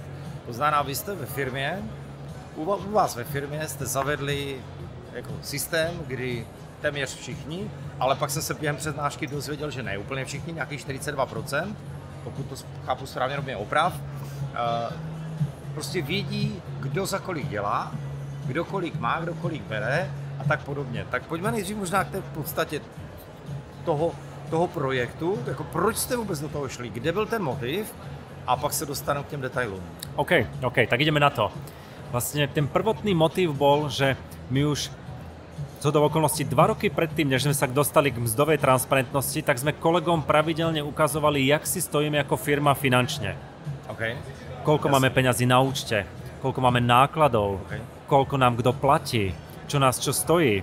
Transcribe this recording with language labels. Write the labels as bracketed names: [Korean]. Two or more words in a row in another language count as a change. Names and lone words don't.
[Czech] To znamená, vy jste ve firmě, u vás ve firmě jste zavedli jako systém, kdy téměř všichni, ale pak jsem se během přednášky dozvěděl, že ne úplně všichni, nějakých 42%, pokud to chápu správně, robě oprav, prostě vědí, kdo za kolik dělá, kdo kolik má, kdo kolik bere a tak podobně. Tak pojďme nejdřív možná k té podstatě toho projektu, jako proč jste vůbec do toho šli, kde byl ten motiv a pak se dostanu k těm detailům. OK, [Slovak] tak ideme na to. Vlastne ten prvotný motiv bol, že my už do okolností 2 roky predtým, než sme sa dostali k mzdovej transparentnosti, tak sme kolegom pravidelne ukazovali, jak si stojíme ako firma finančne. Okay. Koľko máme peňazí na účte, koľko máme nákladov, koľko nám kto platí, čo nás čo stojí.